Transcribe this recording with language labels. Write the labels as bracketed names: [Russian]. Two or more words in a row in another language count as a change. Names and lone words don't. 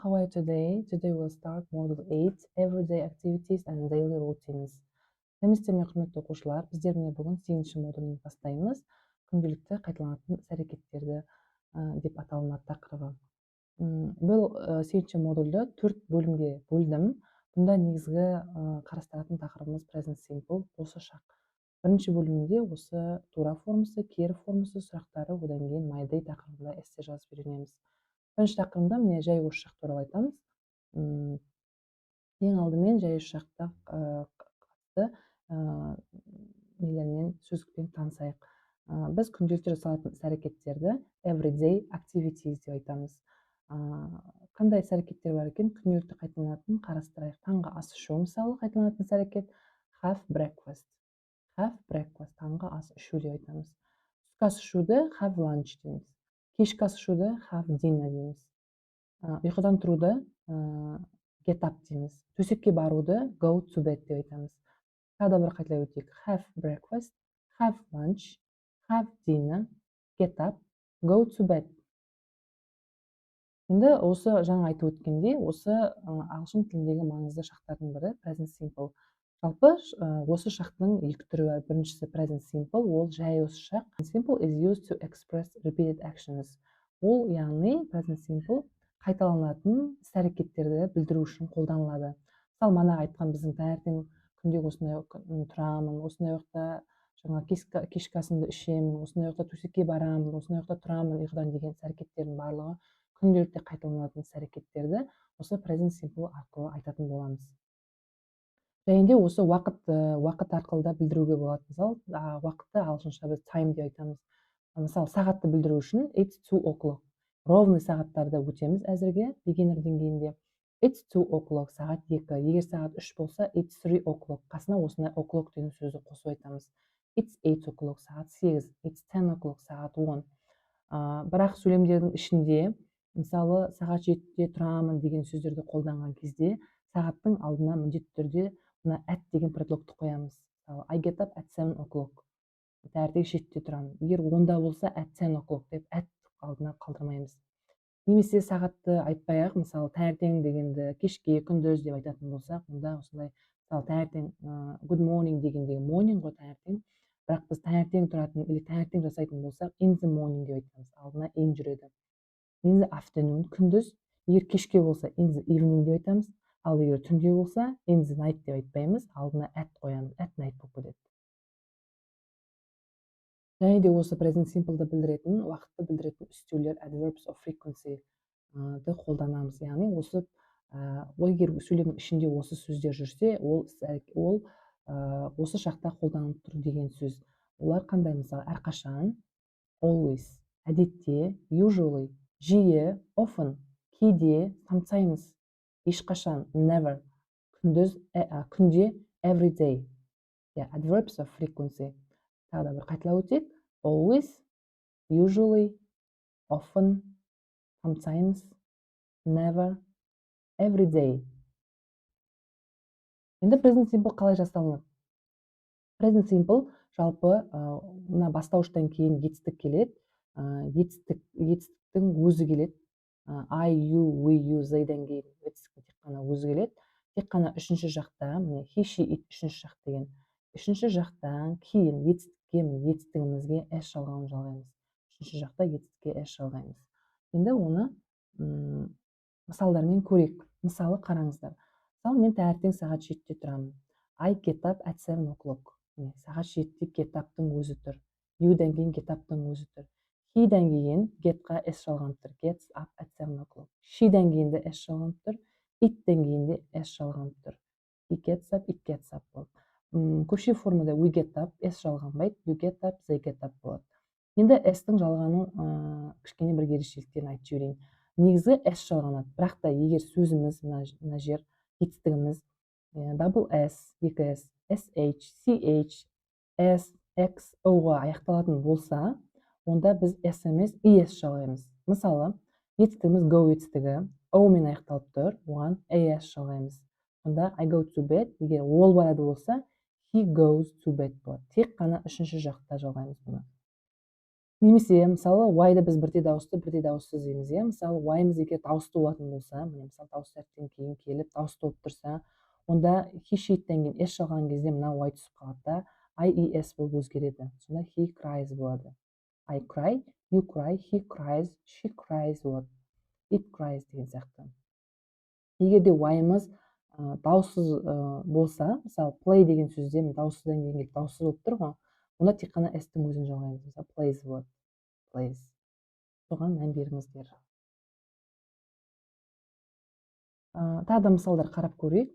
[English] today. Today we'll start module 8, everyday activities and daily routines. [Kazakh] Сәлеметсіздер ме, құрметті оқушылар? Біздер міне бүгін 8-ші модульін бастаймыз. Күнделікті қайталанатын іс-әрекеттері деп аталынады тақырыбы. Бұл 8-ші модульді 4 бөлімге бөлдім. Бұнда негізгі қарастыратын тақырыбымыз [English] present simple, [Kazakh] осы шақ. Бірінші бөлімінде осы тура формасы, кері формасы сұрақтары, одан кейін [English] my day [Kazakh] тақырыбында эссе жазып үйренеміз. Бірінші тақырыбында міне жай осы шақ туралы айтамыз. Ең алдымен жай осы шақта қатысты нелермен, сөздікпен танысайық. Біз күнделікті жасалатын іс-әрекеттерді [English] everyday activities [Kazakh] деп айтамыз. Қандай іс-әрекеттер бар екен? Күнделікті қайталанатын қарастырайық. Таңғы ас ішу мысалы қайталанатын іс-әрекет [English] have breakfast. Have breakfast, [Kazakh] таңғы ас ішу деп айтамыз. Түскі ас ішуді [English] have lunch [Kazakh] дейміз. Кешкі ас ішуді [English] have dinner [Kazakh] дейміз. Ұйқыдан тұруды [English] get up [Kazakh] дейміз. Төсекке баруды [English] go to bed [Kazakh] деп айтамыз. Тағы да бір қайталай өтейік. [English] Have breakfast, have lunch, have dinner, get up, go to bed. [Kazakh] Енді осы жаңа айтып өткендей, осы ағылшын тіліндегі маңызды шақтардың бірі [English] present simple. [Kazakh] Жалпы осы шақтың екі түрі бар. Біріншісі [English] present simple, [Kazakh] ол жай осы шақ. [English] Simple is used to express repeated actions. [Kazakh] Ол яғни [English] present simple [Kazakh] қайталанатын іс-әрекеттерді білдіру үшін қолданылады. Мысалы, мана айтқан біздің таңертең күнде осындай тұрамын, осындай уақытта жаңа кешкі асымды ішемін, осындай уақытта төсекке барамын, осындай уақытта тұрамын, ұйқыдан деген іс-әрекеттердің барлығы күнделікті қайталанатын іс-әрекеттерді осы [English] present simple [Kazakh] арқылы айтатын боламыз. Және де осы уақыт арқылы да білдіруге болады. Мысалы, уақытты ағылшынша біз time деп айтамыз. Мысалы, сағатты білдіру үшін [English] it's 2 o'clock. [Kazakh] Ровный сағаттарды өтеміз әзірге beginner деңгейінде. [English] It's 2 o'clock, [Kazakh] сағат 2. Егер сағат 3 болса, [English] it's 3 o'clock. [Kazakh] Қасына осындай o'clock деген сөзді қосып айтамыз. [English] It's 8 o'clock, [Kazakh] сағат 8. [English] It's 10 o'clock, [Kazakh] сағат 10. Бірақ сөйлемдердің ішінде, мысалы, сағат 7-де тұрамын деген сөздерді қолданған кезде, сағаттың алдына міндетті түрде мына at деген предлогты қоямыз. Мысалы, [English] I get up at 7 o'clock. [Kazakh] Таңертең 7-де тұрамын. Егер 10-да болса, [English] at 10 o'clock [Kazakh] деп at алдына қалдырмаймыз. Немесе сағатты айтпай-ақ, мысалы, таңертең дегенді кешке, күндіз деп айтатын болсақ, онда осындай, мысалы, таңертең [English] good morning [Kazakh] дегенде morning ғой таңертең, бірақ біз таңертең тұратын или таңертең жасайтын болсақ, [English] in the morning деп айтамыз. [Kazakh] Алдына in жүреді. [English] In the afternoon, [Kazakh] күндіз, егер кешке болса, [English] in the evening деп айтамыз. [Kazakh] Ал егер түнде болса, [English] in the night [Kazakh] деп айтпаймыз, алдына at қоямыз, [English] at night [Kazakh] болып кетеді. Және де осы [English] present simple'ды [Kazakh] білдіретін, уақытты білдіретін үстеулер [English] adverbs of frequency [Kazakh] ды қолданамыз. Яғни осы егер сөйлемнің ішінде осы сөздер жүрсе, ол осы шақта қолданылып тұр деген сөз. Олар қандай? Мысалы, әрқашан, always, әдетте, usually, жиі, often, кейде, sometimes, ешқашан, never, күнде, [English] every day. Adverbs of frequency. [Kazakh] Тағы да бір қайталап өтейік. [English] Always, usually, often, sometimes, never, every day. [Kazakh] Енді [English] present simple [Kazakh] қалай жасалынады? [English] Present simple [Kazakh] жалпы мына бастауыштан кейін етістік келеді. Етістіктің өзі келеді. [English] I, you, we, you, [Kazakh] they-ден кейін етістіктің тек қана өзі келеді. Тек қана үшінші жақта, міне [English] he, she, it [Kazakh] үшінші жақ деген. Үшінші жақтан кейін етістігімізге s жалғауын жалғаймыз. Үшінші жақта етістікке s жалғаймыз. Енді оны мысалдармен көрейік. Мысалы қараңыздар. Мысалы, мен таңертең сағат 7-де тұрамын. I get up at 7 o'clock. Сағат 7-де [English] get up- [Kazakh] тың өзі тұр. You-ден кейін [English] get up- [Kazakh] тың өзі тұр. He-ден кейін get-қа s жалғанып тұр. [English] Gets up at 7 o'clock. [Kazakh] She-ден кейін де s жалғанып тұр. It-ден кейін де s жалғанып тұр. [English] He gets up, it gets up болады. [Kazakh] Көпшілік формада [English] we get up, [Kazakh] s жалғанбайды. [English] You get up, they get up [Kazakh] болады. Енді s-тің жалғану кішкене бір ерекшеліктерін айтып жіберейін. Негізі s жалғанады. Бірақ та егер сөзіміз мына жер етістігіміз [English] double s, [Kazakh] 2s, sh, ch, s, x, o-ға аяқталатын болса, онда біз s емес es жалғаймыз. Мысалы, етістігіміз go етістігі, o-мен аяқталып тұр, оған as жалғаймыз. [English] Онда I go to bed, [Kazakh] егер ол барады болса, [English] he goes to bed болады. [Kazakh] Тек қана үшінші жақта жалғаймыз бұны. Немесе мысалы y-ды біз бірдей дауыссыз дейміз, иә. Мысалы y-мыз егер дауысты болатын болса, міне мысалы дауысты әріптен кейін келіп дауысты болып тұрса, онда [English] he she'ден [Kazakh] кейін s жалған кезде мына y түсіп қалады да ies болып өзгереді. [English] Сонда he cries болады. I cry, you cry, he cries, she cries болады. It cries [Kazakh] деген сияқты. Егер де y-мыз дауыссыз болса, мысалы play деген сөзде дауыссыздан кейін келіп дауыссыз болып тұр ғой, онда тек қана s-тің өзін жалғаймыз. Мысалы plays болады. Plays. Соған мән беріңіздер. Тағы да мысалдар қарап көрейік.